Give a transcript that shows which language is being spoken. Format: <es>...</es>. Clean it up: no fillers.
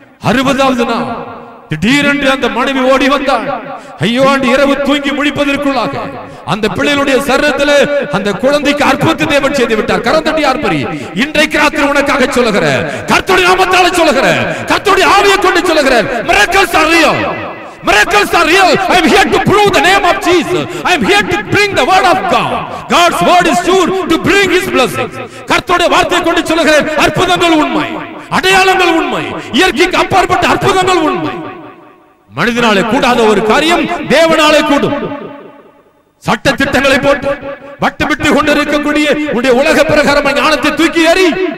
<ta>60வது நாள் திடீரென்று அந்த மனைவி ஓடி வந்தாள். ஐயோ, ஆண்டு இரவு தூங்கி முழிப்பதற்குள்ளாக அந்த பிள்ளைகளுடைய சரீரத்திலே அந்த குழந்தைக்கு அற்புதத்தை தேவன் செய்து விட்டார். கரந்தட்டி ஆர்ப்பரி. இன்றைக்கு ராத்திரி உனக்காக சொல்லுகிறேன், கர்த்தருடைய நாமத்தாலே சொல்லுகிறேன், கர்த்தருடைய ஆவியை கொண்டு சொல்லுகிறேன்,</ta> <en>miracles are real. Miracles are real. I am here to prove the name of Jesus. I am here to bring the word of God. God's word is sure to bring his blessings.</en> <ta>கர்த்தருடைய வார்த்தையை கொண்டு சொல்லுகிறேன், அற்புதங்கள் உண்மை, அடையாளங்கள் உண்மை, இயற்கைக்கு அப்பாற்பட்ட அற்புதங்கள் உண்மை. மனிதனாலே கூடாத ஒரு காரியம் தேவனாலே கூடும். சட்ட திட்டங்களை போட்டு வட்டமிட்டு கொண்டிருக்கக்கூடிய உடைய உலக பிரகாரமான ஞானத்தை தூக்கி எறி.</ta>